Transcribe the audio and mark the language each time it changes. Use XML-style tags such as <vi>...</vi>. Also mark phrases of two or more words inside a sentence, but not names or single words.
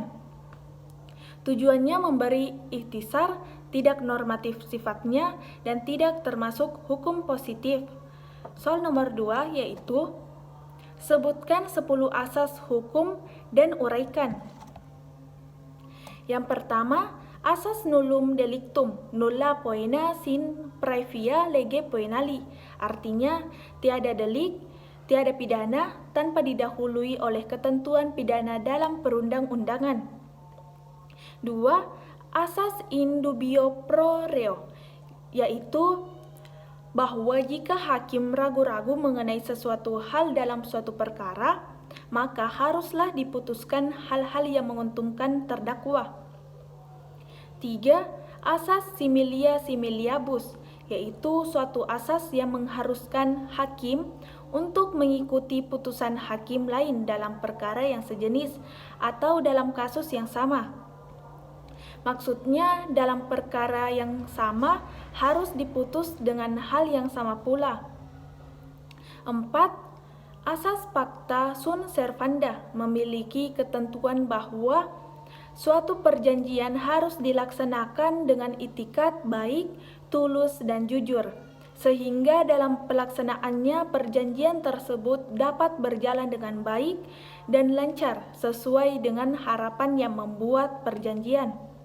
<id>Tujuannya memberi ikhtisar, tidak normatif sifatnya, dan tidak termasuk hukum positif. Soal nomor 2 yaitu sebutkan 10 asas hukum dan uraikan. Yang pertama, asas</id> <la>nullum delictum, nulla poena sin praevia lege poenali.</la> <id>Artinya, tiada delik, tiada pidana tanpa didahului oleh ketentuan pidana dalam perundang-undangan. 2. Asas</id> <la>in dubio pro reo,</la> <id>yaitu bahwa jika hakim ragu-ragu mengenai sesuatu hal dalam suatu perkara, maka haruslah diputuskan hal-hal yang menguntungkan terdakwa. 3. Asas</id> <la>similia similiabus,</la> <id>yaitu suatu asas yang mengharuskan hakim untuk mengikuti putusan hakim lain dalam perkara yang sejenis atau dalam kasus yang sama. Maksudnya, dalam perkara yang sama harus diputus dengan hal yang sama pula. 4. Asas</id> <la>pacta sunt servanda</la> <id>memiliki ketentuan bahwa suatu perjanjian harus dilaksanakan dengan itikat baik, tulus, dan jujur, sehingga dalam pelaksanaannya perjanjian tersebut dapat berjalan dengan baik dan lancar sesuai dengan harapan yang membuat perjanjian.</id>